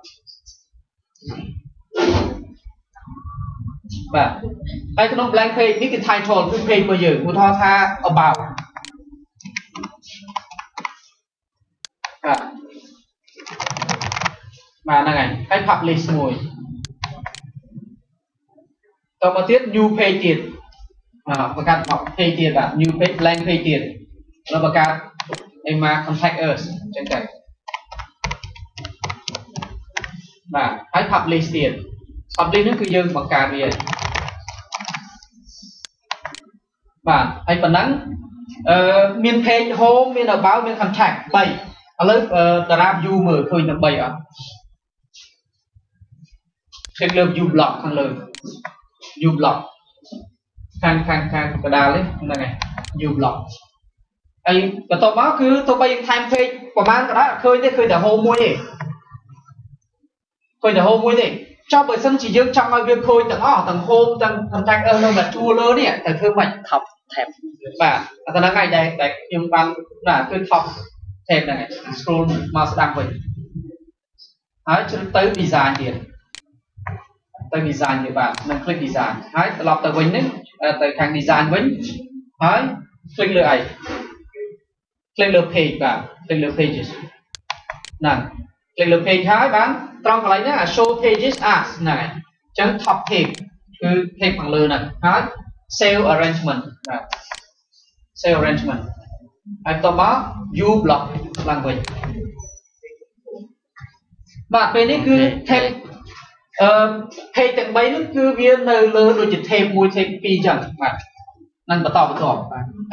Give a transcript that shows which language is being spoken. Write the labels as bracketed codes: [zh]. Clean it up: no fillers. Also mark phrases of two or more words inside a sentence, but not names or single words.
[km] បាទហើយក្នុង [en] blank page [km] នេះគឺ title គឺ page របស់យើងឧទាហរណ៍ថា about បាទហ្នឹងហើយ publish មួយតមកទៀត [en] new page [km] ទៀតបង្កើត page ទៀតបាទ [en] new page blank page [km] ទៀតแล้วបង្កើត [en] email contact us [km] អញ្ចឹងទៅ បាទហើយ publish ទៀត publish ហ្នឹងគឺយើងបង្កើតវាបាទហើយប៉ុណ្ណឹងមាន [en] page home [km] មាន about មាន contact 3ឥឡូវតារា view មើលឃើញទាំង3អត់ គេលើ [en] view block [km] ខាងលើ [en] view block [km] ខាងកណ្ដាលហ្នឹងហើយ [en] view block [km] ហើយបន្ទាប់មកគឺទោះបីយើងថែម page ប្រហែលក៏ដោយអត់ឃើញទេឃើញតែ home មួយទេឃើញតែ home មួយទេចុះបើ សិនជាយើងចង់ឲ្យវាឃើញទាំងអស់ទាំង home ទាំង [en] contact us [km] នៅតែជួរលើនេះទៅធ្វើម៉េច [en] top tab [km] បាទអាហ្នឹង ហើយដែលខ្ញុំបានគឺ [en] top tab [km] ហ្នឹងហើយ scroll មកស្ដាំវិញហើយជ្រើសទៅ design ទៀតទៅ design ទៀតបាទនឹង [en] click design [km] ហើយត្រឡប់ទៅវិញនេះទៅខាង design វិញហើយ click លើអី click លើ page បាទ click លើ pages ហ្នឹង click លើ page ហើយបានត្រង់កន្លែងហ្នឹង [en] show pages as [km] ហ្នឹងហើយអញ្ចឹង [en] top page [km] គឺ page ខាងលើហ្នឹងហើយ [en] save arrangement [km] បាទ [en] save arrangement [km] ហើយបន្តមក [en] view block [km] ឡើងវិញ បាទពេលនេះគឺ [en] tab page [km] ទាំង3ហ្នឹងគឺវានៅលើដូចជា [en] tab 1 tab 2 [km] អញ្ចឹងបាទនឹងបន្តបាទហើយ